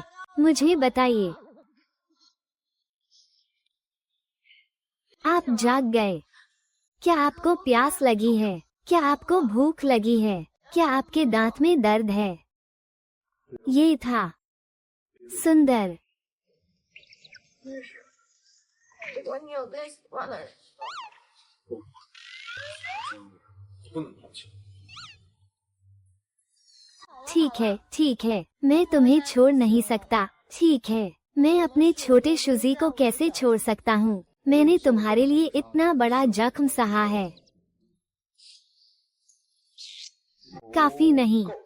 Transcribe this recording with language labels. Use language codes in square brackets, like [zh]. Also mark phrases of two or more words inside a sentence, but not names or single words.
[hi] मुझे बताइए। आप जाग गए। क्या आपको प्यास लगी है? क्या आपको भूख लगी है? क्या आपके दांत में दर्द है? ये था सुंदर। [zh] 如果你有更喜欢的人，不能抛弃。 [hi] ठीक है, मैं तुम्हें छोड़ नहीं सकता। ठीक है, मैं अपने छोटे शुजी को कैसे छोड़ सकता हूँ? मैंने तुम्हारे लिए इतना बड़ा जख्म सहा है। काफी नहीं।